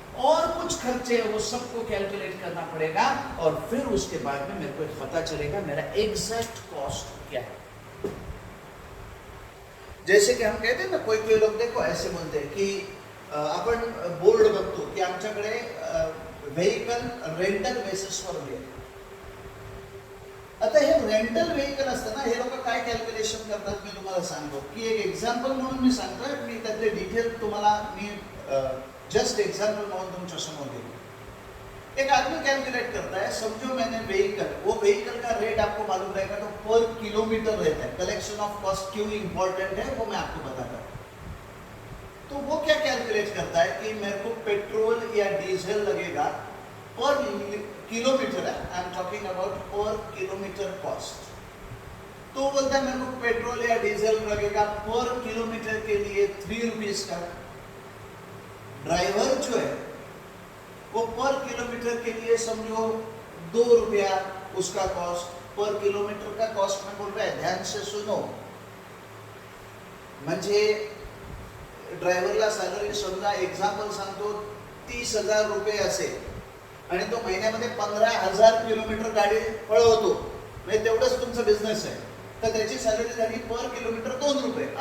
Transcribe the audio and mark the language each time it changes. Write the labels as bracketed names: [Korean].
[Hindi] और कुछ खर्चे वो सबको कैलकुलेट करना पड़ेगा और फिर उसके बाद में मेरे को पता चलेगा मेरा एग्जैक्ट कॉस्ट क्या है। जैसे की हम कहते हैं ना, कोई कोई लोक देखो ऐसे बोलते हैं की [Marathi] आपण बोर्ड बघतो की आमच्याकडे व्हेइकल रेंटल बेसिसवर मिळेल। आता हे रेंटल व्हेइकल असतं ना, हे लोक काय कॅल्क्युलेशन करतात मी तुम्हाला सांगतो की एक एक्झाम्पल म्हणून मी सांगतोय, मी त्यातले डिटेल तुम्हाला मी जस्ट एग्जाम्पल म्हणून तुमच्या समोर देतो। [Hindi] एक आदमी कैलकुलेट करता है, समझो मैंने व्हीकल, वो व्हीकल का रेट आपको मालूम रहेगा तो पर किलोमीटर रहता है। कलेक्शन ऑफ कॉस्ट क्यों इंपॉर्टेंट है वो मैं आपको बताता हूँ। तो वो क्या कैलकुलेट करता है कि मेरे को पेट्रोल या डीजल लगेगा पर किलोमीटर है, [English] I am talking about per kilometre cost. [Hindi] तो बोलता है मेरे को पेट्रोल या डीजल लगेगा पर किलोमीटर के लिए 3 रुपीज का। ड्राइवर जो है वो पर किलोमीटर के लिए समझो 2 रुपया उसका कॉस्ट, पर किलोमीटर का कॉस्ट में बोल रहा है, ध्यान से सुनो। [Marathi] म्हणजे ड्रायव्हरला सॅलरी समजा एक्झाम्पल सांगतो 30,000 रुपये असेल आणि तो महिन्यामध्ये 15,000 किलोमीटर गाडी पळवतो, म्हणजे तेवढंच तुमचा बिझनेस आहे, तर त्याची सॅलरी झाली पर किलोमीटर 2 रुपये।